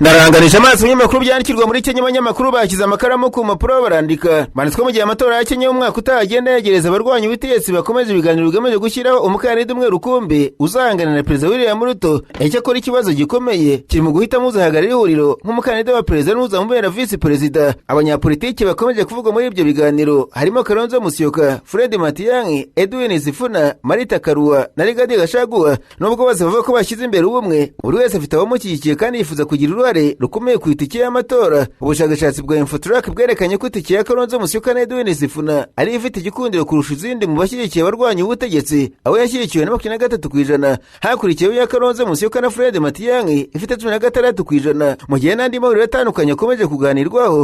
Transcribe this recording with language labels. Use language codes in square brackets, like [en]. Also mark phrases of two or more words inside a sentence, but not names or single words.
[rw] Ndaranganisha amaso y'amakuru byandikirwa muri Kenya. Abanyamakuru bashyize amakaramu ku mpapuro barandika banditswe mu gihe amatora ya Kenya y'umwaka utagenda yegereza abarwanya ubutegetsi bakomeje ibiganiro bigamije gushyiraho umukandida umwe rukumbi uzahangana na perezida William Ruto. Icyakora ikibazo gikomeye kiri mu guhitamo uzahagararira ihuriro nk'umukandida wa perezida n'uzamubera visi perezida. Abanyapolitiki bakomeje kuvuga muri ibyo biganiro harimo Kalonzo Musyoka, Fred Matiang'i, Edwin Sifuna, Marita Karua na Rigathi Gachagua. Nubwo bose bavuga ko bashyize imbere ubumwe, buri wese afite abamushyigikiye kandi yifuza kugira uruhare rukomeye ku itike y'amatora. Ubushakashatsi bwa Infotrack bwerekanye ko itike ya Kalonzo Musyoka na Edwin Sifuna ari ifite igikundiro kurusha izindi mu bashyigikiye abarwanya ubutegetsi, aho yashyigikiwe na 23%, hakurikiyeho ya Kalonzo Musyoka na Fred Matiang'i ifite 16%, mu gihe n'andi mahuriro atandukanye akomeje kuganirwaho.